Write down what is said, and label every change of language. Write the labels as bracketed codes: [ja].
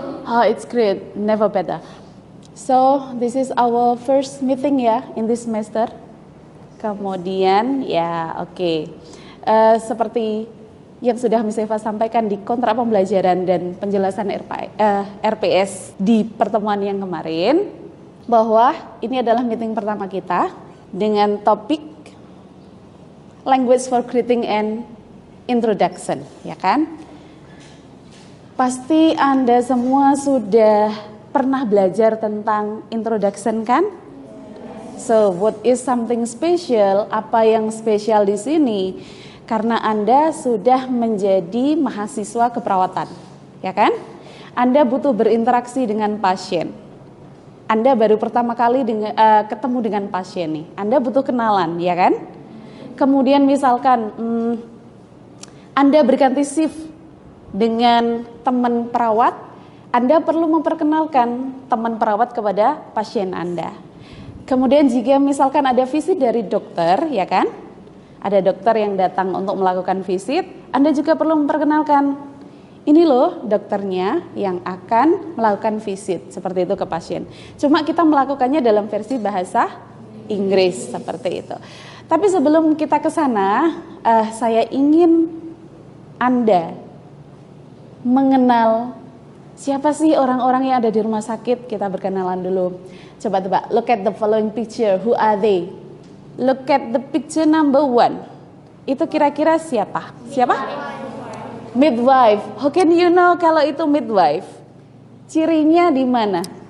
[en] Oh, it's great, never better. So, this is our first meeting ya in this semester. [id] Kemudian, ya oke. Seperti yang sudah Miss Eva sampaikan di kontrak pembelajaran dan penjelasan RPS di pertemuan yang kemarin, bahwa ini adalah meeting pertama kita dengan topik Language for Greeting and Introduction, ya kan? Pasti Anda semua sudah pernah belajar tentang introduction kan? [en] So, what is something special? [id] Apa yang spesial di sini? Karena Anda sudah menjadi mahasiswa keperawatan, ya kan? Anda butuh berinteraksi dengan pasien. Anda baru pertama kali ketemu dengan pasien nih. Anda butuh kenalan, ya kan? Kemudian misalkan Anda berganti shift dengan teman perawat, Anda perlu memperkenalkan teman perawat kepada pasien Anda. Kemudian jika misalkan ada visit dari dokter, ya kan? Ada dokter yang datang untuk melakukan visit, Anda juga perlu memperkenalkan, ini loh dokternya yang akan melakukan visit, seperti itu ke pasien. Cuma kita melakukannya dalam versi bahasa Inggris, seperti itu. Tapi sebelum kita ke sana, saya ingin Anda mengenal siapa sih orang-orang yang ada di rumah sakit. Kita berkenalan dulu. Coba tebak, [en] look at the following picture, who are they? Look at the picture number 1. [id] Itu kira-kira siapa? Siapa? Midwife. [en] How can you know [id] kalau itu midwife? Cirinya di mana?